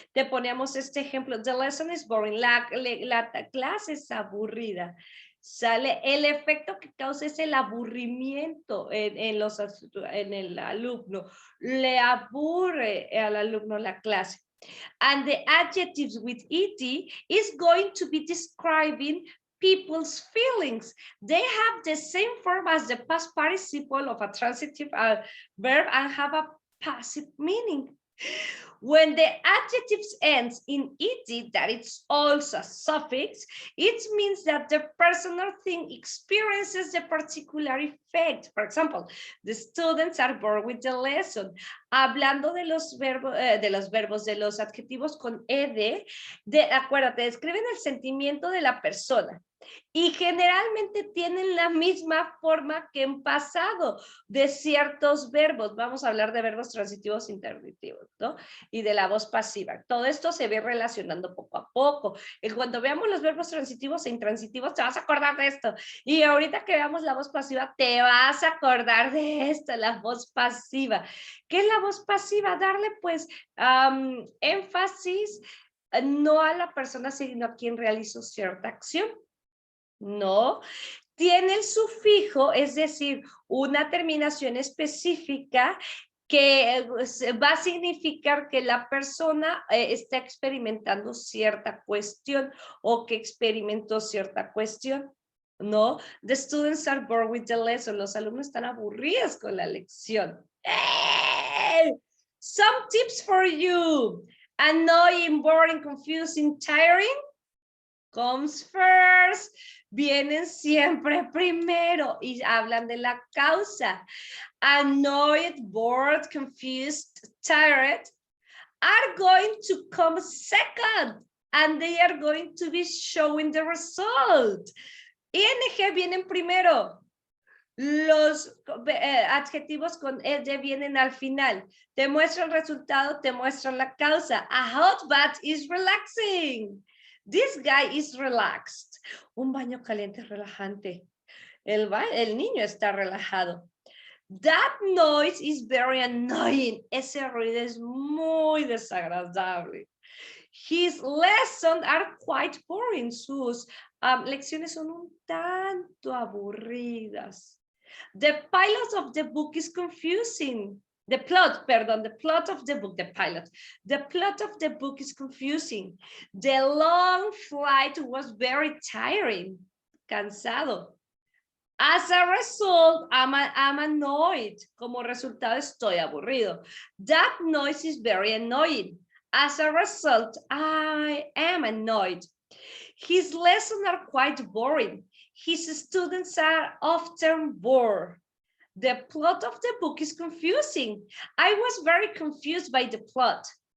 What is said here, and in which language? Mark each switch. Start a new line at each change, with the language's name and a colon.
Spanish: Te ponemos este ejemplo.
English: The lesson is boring.
Spanish: La clase es aburrida. ¿Sale? El efecto que causa es el aburrimiento en el alumno. Le aburre al alumno la clase.
English: And the adjectives with ed is going to be describing people's feelings. They have the same form as the past participle of a transitive verb and have a passive meaning. When the adjectives ends in ed, that it's also a suffix, it means that the person or thing experiences a particular effect. For example, the students are bored with the lesson.
Spanish: Hablando de los verbos, de los adjetivos con ed, acuérdate, describen el sentimiento de la persona. Y generalmente tienen la misma forma que en pasado de ciertos verbos. Vamos a hablar de verbos transitivos e intransitivos, ¿no? Y de la voz pasiva. Todo esto se ve relacionando poco a poco. Y cuando veamos los verbos transitivos e intransitivos, te vas a acordar de esto. Y ahorita que veamos la voz pasiva, te vas a acordar de esto, la voz pasiva. ¿Qué es la voz pasiva? Darle, pues, énfasis, no a la persona, sino a quien realizó cierta acción. No. Tiene el sufijo, es decir, una terminación específica que va a significar que la persona está experimentando cierta cuestión o que experimentó cierta cuestión.
English: No, the students are bored with the lesson.
Spanish: Los alumnos están aburridos con la lección.
English: ¡Hey! Some tips for you. Annoying, boring, confusing, tiring comes first.
Spanish: Vienen siempre primero y hablan de la causa.
English: Annoyed, bored, confused, tired are going to come second and they are going to be showing the result.
Spanish: ING vienen primero. Los adjetivos con ed vienen al final. Te muestra el resultado, te muestra la causa.
English: A hot bath is relaxing. This guy is relaxed.
Spanish: Un baño caliente es relajante. El niño está relajado.
English: That noise is very annoying.
Spanish: Ese ruido es muy desagradable.
English: His lessons are quite boring.
Spanish: Sus lecciones son un tanto aburridas.
English: The pilot of the book is confusing. The plot of the book, the pilot. The plot of the book is confusing. The long flight was very tiring.
Spanish: Cansado.
English: As a result, I'm annoyed.
Spanish: Como resultado, estoy aburrido.
English: That noise is very annoying. As a result, I am annoyed. His lessons are quite boring. His students are often bored. The plot of the book is confusing. I was very confused by the plot.